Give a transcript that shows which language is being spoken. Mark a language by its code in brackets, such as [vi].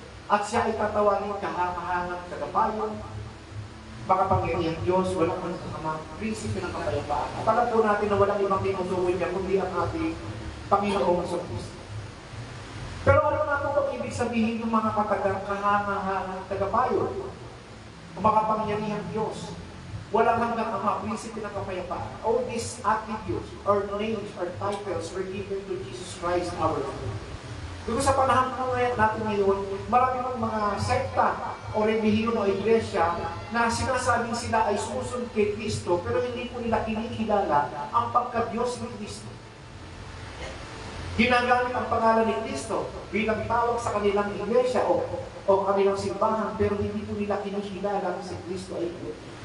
[tl] At siya ay tatawagin kahanga-hangang tagapayo, makapangyarihan Diyos, walang mga prinsipe ng kapayapaan. At alam po natin na walang ibang tinutukoy niya kundi ang ating Panginoong Kristo. Pero ano na po ang ibig sabihin ng mga katagang kahanga-hangang tagapayo? Ang makapangyarihan Diyos, walang hanggang Ama, prinsipe ng kapayapaan. [en] All these attributes or names or titles were given to Jesus Christ our Lord. [tl] Doon sa panahon natin ngayon, marami ng mga sekta o relihiyon o iglesia na sinasabing sila ay sumusunod kay Kristo pero hindi po nila kinikilala ang pagka-Diyos ni Kristo. Ginagamit ang pangalan ni Kristo bilang tawag sa kanilang iglesia o kanilang simbahan pero hindi po nila kinikilala si Kristo ay Diyos.